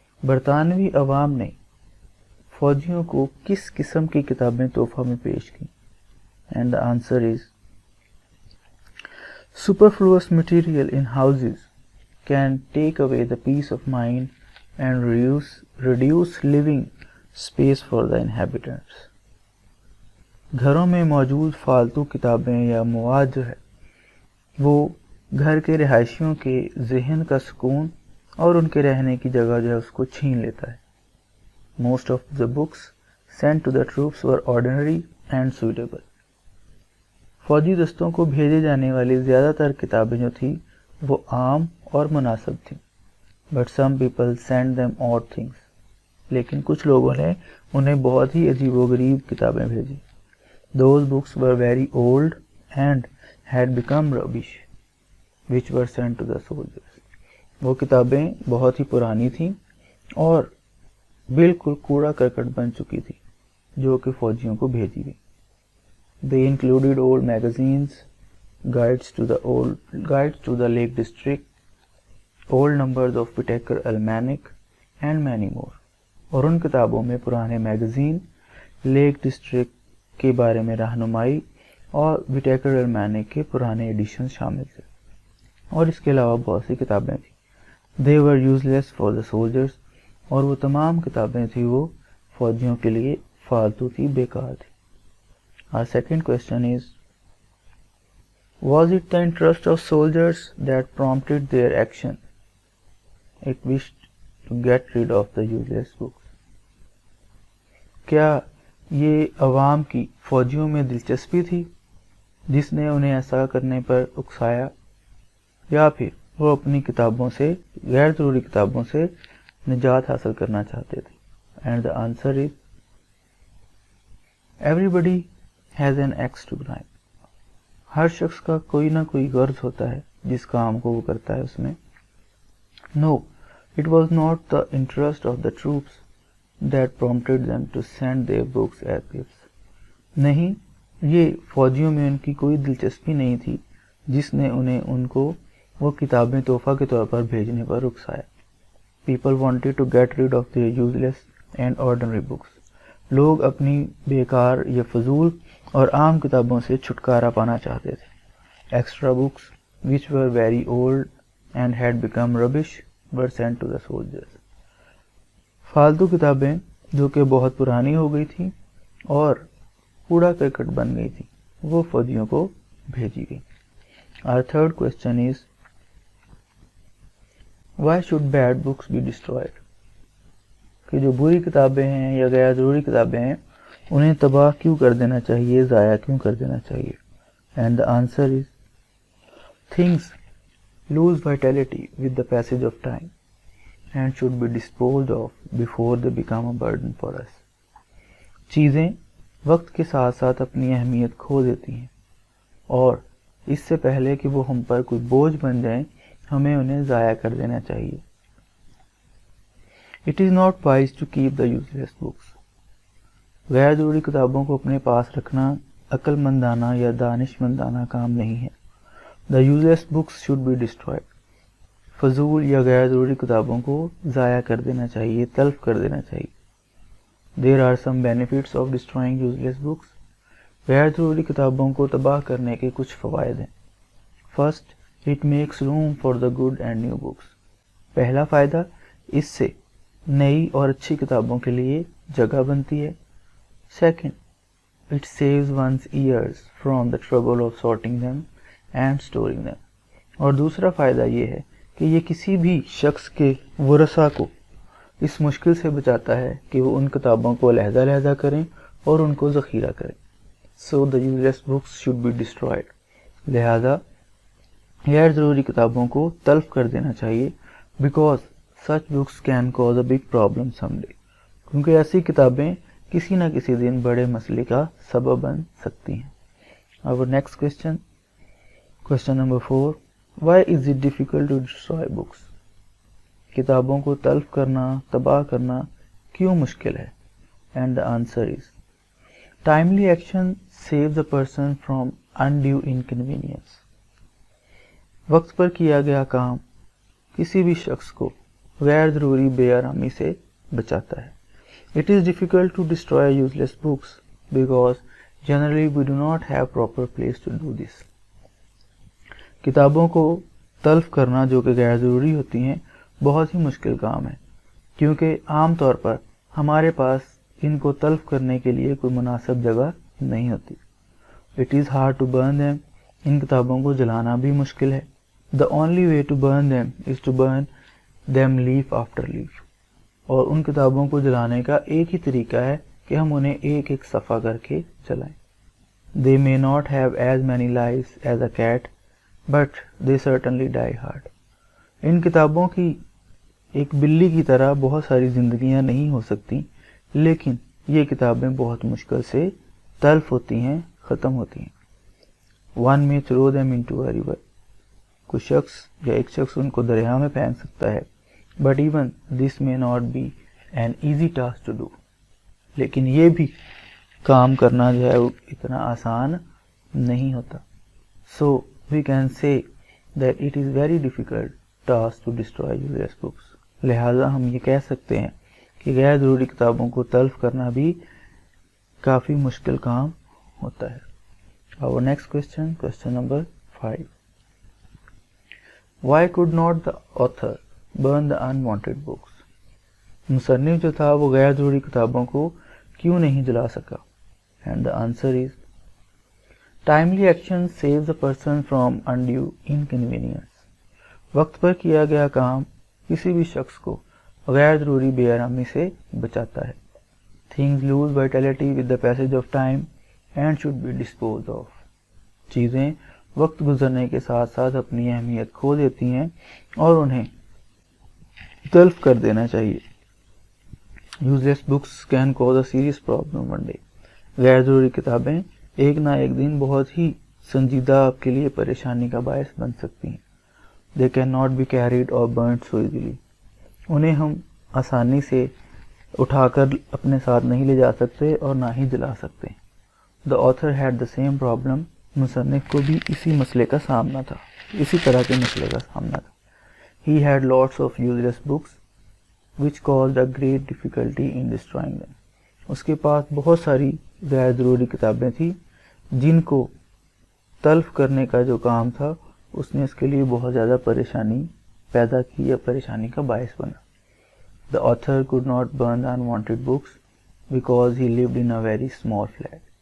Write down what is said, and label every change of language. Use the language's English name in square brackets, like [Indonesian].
[Urdu] برطانوی عوام نے فوجیوں کو کس قسم کی کتابیں تحفہ میں پیش کی؟ [English] And the answer is superfluous material in houses can take away the peace of mind and reduce living space for the inhabitants. [Urdu] گھروں میں موجود فالتو کتابیں یا مواد جو ہے وہ گھر کے رہائشیوں کے ذہن کا سکون اور ان کے رہنے کی جگہ جو ہے اس کو چھین لیتا ہے. [English] Most of the books sent to the troops were ordinary and suitable. [Urdu] فوجی دستوں کو بھیجے جانے والی زیادہ تر کتابیں جو تھیں وہ عام اور مناسب تھیں. [English] But some people sent them odd things. [Urdu] لیکن کچھ لوگوں نے انہیں بہت ہی عجیب و غریب کتابیں بھیجی. [English] Those books were very old and had become rubbish, which were sent to the soldiers. [Urdu] وہ کتابیں بہت ہی پرانی تھیں اور بالکل کوڑا کرکٹ بن چکی تھی جو کہ فوجیوں کو بھیجی گئی. [English] They included old magazines, guides to the Lake District, old numbers of Whittaker Almanac and many more. [Urdu] اور ان کتابوں میں پرانے میگزین، لیک ڈسٹرکٹ کے بارے میں رہنمائی اور وٹیکر المانک کے پرانے ایڈیشن شامل تھے اور اس کے علاوہ بہت سی کتابیں تھیں. [English] They were useless for the soldiers. [Urdu] اور وہ تمام کتابیں تھیں وہ فوجیوں کے لیے فالتو تھی، بیکار تھی. [English] Our second question is, was it the interest of soldiers that prompted their action? It wished to get rid of the useless books. [Urdu] کیا یہ عوام کی فوجیوں میں دلچسپی تھی جس نے انہیں ایسا کرنے پر اکسایا، یا پھر وہ اپنی کتابوں سے، غیر ضروری کتابوں سے نجات حاصل کرنا چاہتے تھے؟ [English] And the answer is everybody has an axe to grind. [Urdu] ہر شخص کا کوئی نہ کوئی غرض ہوتا ہے جس کام کو وہ کرتا ہے اس میں. [English] No, it was not the interest of the troops that prompted them to send their books as gifts. [Urdu] نہیں، یہ فوجیوں میں ان کی کوئی دلچسپی نہیں تھی جس نے انہیں ان کو وہ کتابیں تحفہ کے طور پر بھیجنے پر اکسایا. [English] People wanted to get rid of their useless and ordinary books. [Urdu] لوگ اپنی بیکار یا فضول اور عام کتابوں سے چھٹکارا پانا چاہتے تھے. [English] Extra books which were very old and had become rubbish were sent to the soldiers. [Urdu] فالتو کتابیں جو کہ بہت پرانی ہو گئی تھیں اور کوڑا کرکٹ بن گئی تھیں وہ فوجیوں کو بھیجی گئی. [English] Our third question is, why should bad books be destroyed? [Urdu] کہ جو بری کتابیں ہیں یا غیر ضروری کتابیں ہیں انہیں تباہ کیوں کر دینا چاہیے، ضائع کیوں کر دینا چاہیے؟ [English] And the answer is, things lose vitality with the passage of time and should be disposed of before they become a burden for us. [Urdu] چیزیں وقت کے ساتھ ساتھ اپنی اہمیت کھو دیتی ہیں اور اس سے پہلے کہ وہ ہم پر کوئی بوجھ بن جائیں ہمیں انہیں ضائع کر دینا چاہیے. [English] It is not wise to keep the useless books. [Urdu] غیر ضروری کتابوں کو اپنے پاس رکھنا عقل مندانہ یا دانش مندانہ کام نہیں ہے. [English] The useless books should be destroyed. [Urdu] فضول یا غیر ضروری کتابوں کو ضائع کر دینا چاہیے، تلف کر دینا چاہیے. [English] There are some benefits of destroying useless books. [Urdu] غیر ضروری کتابوں کو تباہ کرنے کے کچھ فوائد ہیں. [English] First, it makes room for the good and new books. [Urdu] پہلا فائدہ، اس سے نئی اور اچھی کتابوں کے لیے جگہ بنتی ہے. [English] Second, it saves one's ears from the trouble of sorting them and storing them. [Urdu] اور دوسرا فائدہ یہ ہے کہ یہ کسی بھی شخص کے ورثہ کو اس مشکل سے بچاتا ہے کہ وہ ان کتابوں کو علیحدہ علیحدہ کریں اور ان کو ذخیرہ کریں. [English] So the useless books should be destroyed. [Urdu] لہذا غیر ضروری کتابوں کو تلف کر دینا چاہیے. [English] Because such books can cause a big problem someday. [Urdu] کیونکہ ایسی کتابیں کسی نہ کسی دن بڑے مسئلے کا سبب بن سکتی ہیں. [English] Our next question, question number 4. Why is it difficult to destroy books? [Urdu] کتابوں کو تلف کرنا، تباہ کرنا کیوں مشکل ہے؟ [English] And the answer is timely action save the person from undue inconvenience. [Urdu] وقت پر کیا گیا کام کسی بھی شخص کو غیر ضروری بے آرامی سے بچاتا ہے. [English] It is difficult to destroy useless books because generally we do not have proper place to do this. [Urdu] کتابوں کو تلف کرنا جو کہ غیر ضروری ہوتی ہیں بہت ہی مشکل کام ہے کیونکہ عام طور پر ہمارے پاس ان کو تلف کرنے کے لیے کوئی مناسب جگہ نہیں ہوتی. [English] It is hard to burn them. [Urdu] ان کتابوں کو جلانا بھی مشکل ہے. [English] The only way to burn them is to burn them leaf after leaf. [Urdu] اور ان کتابوں کو جلانے کا ایک ہی طریقہ ہے کہ ہم انہیں ایک ایک صفحہ کر کے جلائیں. [English] They may not have as many lives as a cat, but they certainly die hard. [Urdu] ان کتابوں کی ایک بلی کی طرح بہت ساری زندگیاں نہیں ہو سکتی لیکن یہ کتابیں بہت مشکل سے تلف ہوتی ہیں، ختم ہوتی ہیں. [English] One may throw them into a river. [Urdu] کوئی شخص یا ایک شخص ان کو دریا میں پھینک سکتا ہے. [English] But even this may not be an easy task to do. [Urdu] لیکن یہ بھی کام کرنا جو ہے وہ اتنا آسان نہیں ہوتا. [English] So we can say that it is very difficult task to destroy useless books. [Urdu] لہٰذا ہم یہ کہہ سکتے ہیں کہ غیر ضروری کتابوں کو تلف کرنا بھی کافی مشکل کام ہوتا ہے. [English] Our next question, question number 5. Why could not the author burn the unwanted books? [Urdu] مصنف جو تھا وہ غیر ضروری کتابوں کو کیوں نہیں جلا سکا؟ [English] And the answer is timely action saves the person from undue inconvenience. [Urdu] وقت پر کیا گیا کام کسی بھی شخص کو غیر ضروری بے آرامی سے بچاتا ہے. [English] Things lose vitality with the passage of time and should be disposed of. [Urdu] چیزیں وقت گزرنے کے ساتھ ساتھ اپنی اہمیت کھو دیتی ہیں اور انہیں تلف کر دینا چاہیے. [English] Useless books can cause a serious problem one day. [Urdu] غیر ضروری کتابیں ایک نہ ایک دن بہت ہی سنجیدہ آپ کے لیے پریشانی کا باعث بن سکتی ہیں. [English] They cannot be carried or burnt so easily. [Urdu] انہیں ہم آسانی سے اٹھا کر اپنے ساتھ نہیں لے جا سکتے اور نہ ہی جلا سکتے. [English] The author had the same problem. [Urdu] مصنف کو بھی اسی مسئلے کا سامنا تھا، اسی طرح کے مسئلے کا سامنا تھا. [English] He had lots of useless books which caused a great difficulty in destroying them. [Urdu] اس کے پاس بہت ساری غیر ضروری کتابیں تھیں جن کو تلف کرنے کا جو کام تھا اس نے اس کے لیے بہت زیادہ پریشانی پیدا کی یا پریشانی کا باعث بنا. [English] The author could not burn the unwanted books because he lived in a very small flat.